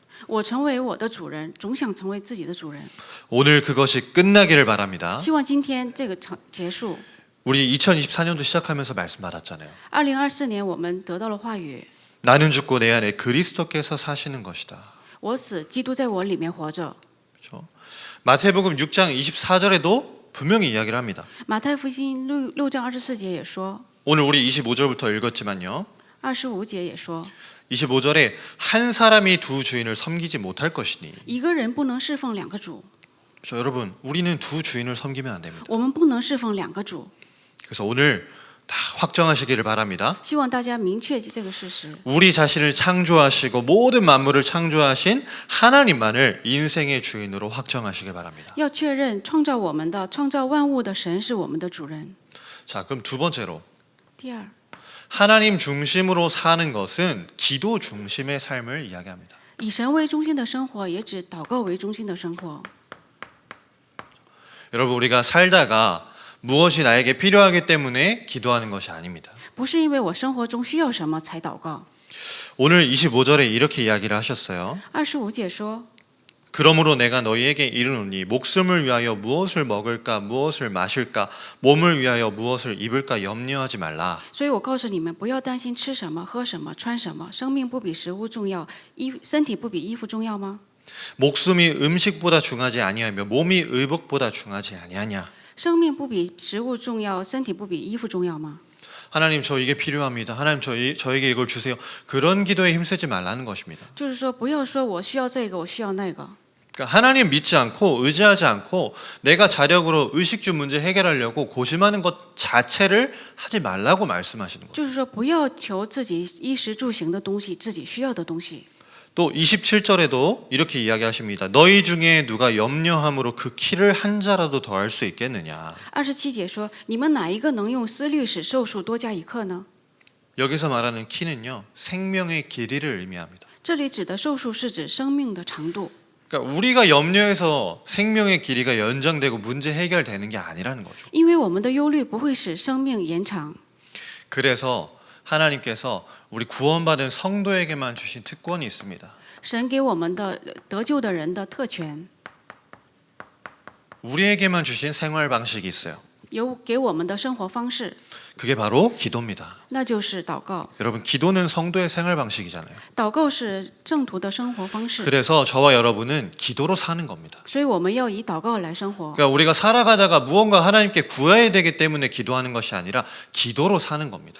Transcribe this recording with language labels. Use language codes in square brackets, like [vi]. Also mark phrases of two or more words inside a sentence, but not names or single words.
[zh] 我成为我的主人，总想成为自己的主人。 [ko] 오늘 그것이 끝나기를 바랍니다. [zh] 希望今天这个结束。 [ko] 우리 2024년도 시작하면서 말씀 받았잖아요. [zh] 2024 年我们得到了话语， [ko] 나는 죽고 내 안에 그리스도께서 사시는 것이다. [zh] 我死，基督在我里面活着。 [ko] 그렇죠? 마태복음 6장 24절에도 분명히 이야기를 합니다. [zh] 马太福音6章24节也说， [ko] 오늘 우리 25절부터 읽었지만요. [zh] 25 节也说， [ko] 25절에 한 사람이 두 주인을 섬기지 못할 것이니. [zh] 一个人不能侍奉两个主， [ko] 그렇죠? 여러분 우리는 두 주인을 섬기면 안 됩니다. [zh] 我们不能侍奉两个主。 [ko] 그래서 오늘 다 확정하시기를 바랍니다. [zh] 希望大家明确这个事实。 [ko] 우리 자신을 창조하시고 모든 만물을 창조하신 하나님만을 인생의 주인으로 확정하시길 바랍니다. [zh] 要确认创造我们的、创造万物的神是我们的主人。 [ko] 자, 그럼 두 번째로 [zh] 第二， [ko] 하나님 중심으로 사는 것은 기도 중심의 삶을 이야기합니다. [zh] 以神为中心的生活，也指祷告为中心的生活。 [ko] 여러분 우리가 살다가 무엇이 나에게 필요하기 때문에 기도하는 것이 아닙니다. [zh] 不是因为我生活中需要什么才祷告。 [ko] 오늘 25절에 이렇게 이야기를 하셨어요. [zh] 25 节说， [ko] 그러므로 내가 너희에게 이르노니 목숨을 위하여 무엇을 먹을까 무엇을 마실까 몸을 위하여 무엇을 입을까 염려하지 말라. [zh] 所以我告诉你们，不要担心吃什么、喝什么、穿什么。生命不比食物重要，身体不比衣服重要吗？ [ko] 목숨이 음식보다 중하지 아니하며 몸이 의복보다 중하지 아니하냐. [zh] 生命不比食物重要，身体不比衣服重要吗？ [ko] 하나님 저 이게 필요합니다. 하나님 저에게 이걸 주세요. 그런 기도에 힘쓰지 말라는 것입니다. [zh] 就是说，不要说我需要这个，我需要那个。 [ko] 그러니까 하나님 믿지 않고 의지하지 않고 내가 자력으로 의식주 문제 해결하려고 고심하는 것 자체를 하지 말라고 말씀하시는 거예요. [zh] 就是说，不要求自己衣食住行的东西，自己需要的东西。 [ko] 또 27절에도 이렇게 이야기하십니다. 너희 중에 누가 염려함으로 그 키를 한 자라도 더할 수 있겠느냐. [zh] 27 节说：“你们哪一个能用思虑使寿数多加一刻呢？” [ko] 여기서 말하는 키는요, 생명의 길이를 의미합니다. [zh] 这里指的寿数是指生命的长度。 [ko] 그러니까 우리가 염려해서 생명의 길이가 연장되고 문제 해결되는 게 아니라는 거죠. [zh] 因为我们的忧虑不会使生命延长。 [ko] 그래서 하나님께서 우리 구원받은 성도에게만 주신 특권이 있습니다. [zh] 神给我们的得救的人的特权， [ko] 우리에게만 주신 생활 방식이 있어요. [zh] 有给我们的生活方式， [ko] 그게 바로 기도입니다. [zh] 那就是祷告。 [ko] 여러분, 기도는 성도의 생활 방식이잖아요. [zh] 祷告是正途的生活方式， [ko] 그래서 저와 여러분은 기도로 사는 겁니다. [zh] 所以我们要以祷告来生活。 [ko] 그러니까 우리가 살아가다가 무언가 하나님께 구해야 되기 때문에 기도하는 것이 아니라 기도로 사는 겁니다.